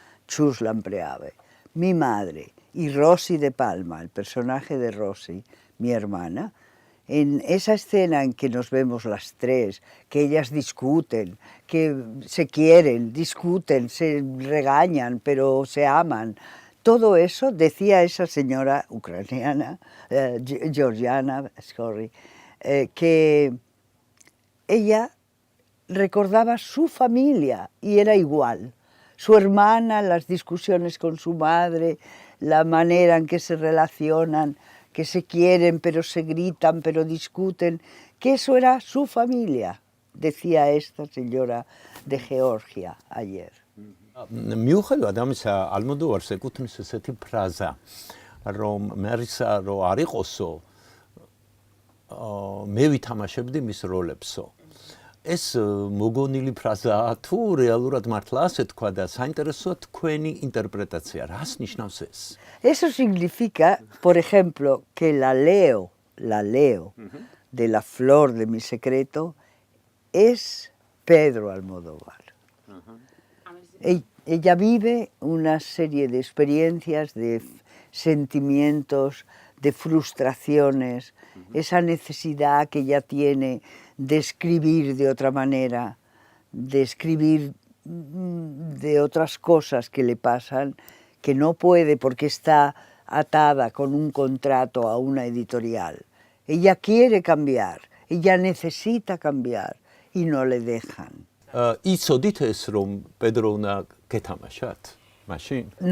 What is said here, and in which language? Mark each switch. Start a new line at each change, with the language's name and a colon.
Spanish: Chus Lampreave, mi madre y Rosy de Palma, el personaje de Rosy, mi hermana, en esa escena en que nos vemos las tres, que ellas discuten, que se quieren, discuten, se regañan, pero se aman, todo eso, decía esa señora ucraniana, georgiana, que ella recordaba su familia y era igual. Su hermana, las discusiones con su madre, la manera en que se relacionan, que se quieren, pero se gritan, pero discuten, que eso era su familia, decía esta señora de Georgia ayer.
Georgian: მიუხედავად ამისა, ალმოდოვარს ეკუთვნის ესეთი ფრაზა, რომ მერისა რო არ იყოსო, მე ვითამაშებდი მის როლებსო. ეს მოგონილი ფრაზაა თუ რეალურად მართლა ასე თქვა და საინტერესოა თქვენი ინტერპრეტაცია, რას ნიშნავს ეს?
Spanish: Eso significa, por ejemplo, que la Leo de La flor de mi secreto es Pedro Almodóvar. Ella vive una serie de experiencias, de sentimientos, de frustraciones, esa necesidad que ella tiene de escribir de otra manera, de escribir de otras cosas que le pasan, que no puede porque está atada con un contrato a una editorial. Ella quiere cambiar, ella necesita cambiar y no le dejan.
Georgian: იცოდით ეს რომ პედრო უნდა გეთამაშათ მაშინ?